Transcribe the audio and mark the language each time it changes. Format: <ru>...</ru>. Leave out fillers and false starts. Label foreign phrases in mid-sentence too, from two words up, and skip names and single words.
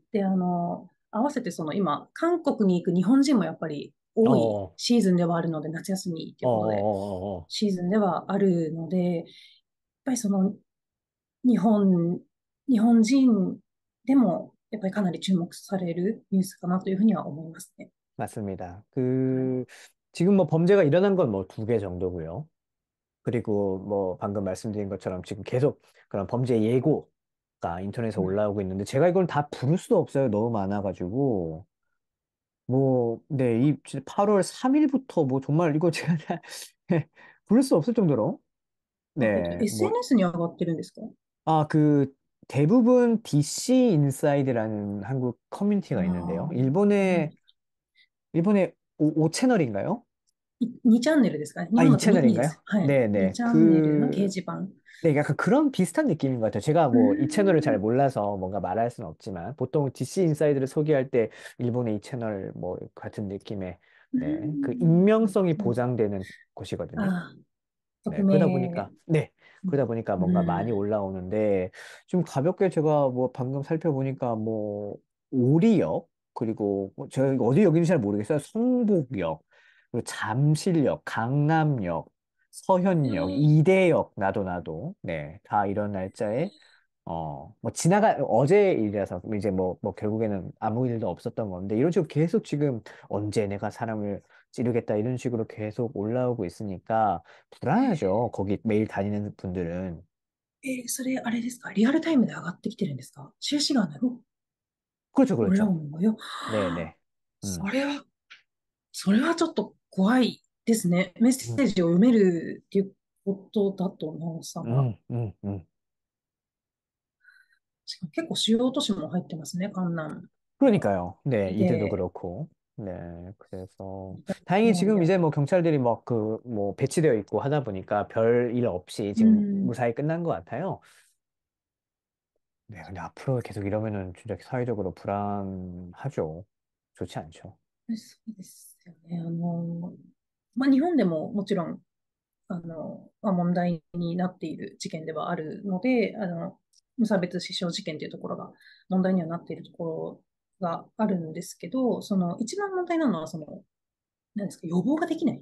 <ja>で、合わせて今、韓国に行く日本人もやっぱり多い 어, シーズンではあるので、夏休みとい 어, うことで、 어, 어. シーズンではあるので、やっぱり日本、日本人でも、やっぱりかなり注目されるニュースかなというふうには思いますね。</ja> <ko>맞습니다.</ko> <ja>はい。</ja> <ko>지금 뭐 범죄가 일어난 건 뭐 두 개 정도고요. 그리고 뭐 방금 말씀드린 것처럼 지금 계속 그런 범죄 예고가 인터넷에 음. 올라오고 있는데 제가 이걸 다 부를 수도 없어요. 너무 많아가지고. 뭐, 네, 8월 3일부터 뭐 정말 이거 제가 다 부를 수 없을 정도로. 네, 뭐,</ko> <ja>SNS に上がってるんですか？</ja> <ko>아, 대부분 DC 인사이드라는 한국 커뮤니티가 있는데요. ああ、 일본의 5 채널인가요?</ko> <ja>2 チャンネルですかね。日 아, 本</ja> <ko>이</ko> <ja>だと2で</ja> <ko>채널인가요?</ko> <ja>す。はい。2</ja> <ko>네네.</ko> <ja>チャンネルの掲示板。</ja> <ko>네, 약간 그런 비슷한 느낌인 것 같아요. 제가 うー 뭐 이 채널을 잘 ん。 몰라서 뭔가 말할 수는 없지만 보통 DC 인사이드를 소개할 때 일본의 이 채널 뭐 같은 느낌의 うー 네, 그 ん。 익명성이</ko> <ja>なるほど。</ja> <ko>보장되는 곳이거든요. ああ、 네,</ko> <ja>匿名。</ja> <ko>그러다 보니까 う 뭔가 많이 ん。 올라오는데 좀 가볍게 제가 뭐 방금 살펴보니까 뭐 오리역 그리고 뭐 제가 이거 어디 역인지 잘 모르겠어요. 성북역 그리고 잠실역, 강남역, 서현역, 이대역 나도 네, 다 이런 날짜에 뭐 어제 일이라서 이제 뭐 결국에는 아무 일도 없었던 건데 이런 식으로 계속 지금 언제 내가 사람을 찌르겠다 이런 식으로 계속 올라오고 있으니까 불안하죠. 거기 매일 다니는 분들은.</ko> <ja>それ、あれですか？リアルタイムで上がってきてるんですか？실시간으로</ja> <ko>그렇죠, 그렇죠. 올라오는 거요? 네네.</ko> <ja>そ 음, れは、それはちょっと怖いですね。メッセ 음, ージを読めるっていうことだと、なおさら。 음, 음, 음. しかも結構主要都市も入ってますね、江南。</ja> <ko>그러니까요. 네, 이들도</ko> <ja>で、</ja> <ko>그렇고. 네, 그래서 다행히</ko> <ja>日本</ja> <ko>지금</ko> <ja>で。</ja> <ko>이제 뭐 경찰들이 뭐 배치되어 있고 하다 보니까 별 일 없이 う 지금 ん。 무사히 끝난 것 같아요. 네, 근데 앞으로 계속 이러면은 진짜 사회적으로 불안하죠. 좋지 않죠.</ko> <ja>そうですよね。日本でももちろん、問題になっている事件ではあるので、無差別死傷事件というところが問題にはなっているところがあるんですけど、一番問題なのは、何ですか、予防ができない。</ja>